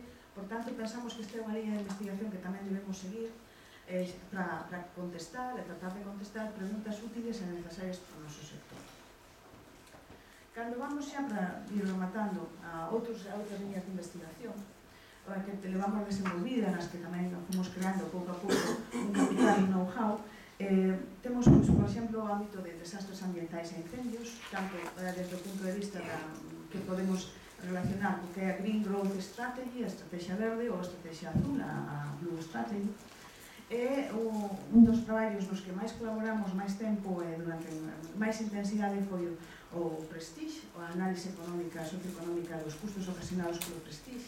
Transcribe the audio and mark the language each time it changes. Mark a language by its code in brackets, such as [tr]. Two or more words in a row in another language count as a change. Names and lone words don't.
[gl] Por tanto, pensamos que esta é unha línea de investigación que tamén debemos seguir para contestar e tratar de contestar preguntas útiles e necesarias para o noso sector. Cando vamos xa para ir rematando a outras líneas de investigación que levamos desenvolvida, nas que tamén fomos creando pouco a pouco un capital e know-how, temos, por exemplo, o ámbito de desastres ambientais e incendios, tanto desde o punto de vista que podemos relacionar co que é a Green Growth Strategy, a estrategia verde ou a estrategia azul, a Blue Strategy. É un dos traballos nos que máis colaboramos máis tempo e durante máis intensidade foi o Prestige, a análise económica, socioeconómica dos custos ocasionados polo Prestige.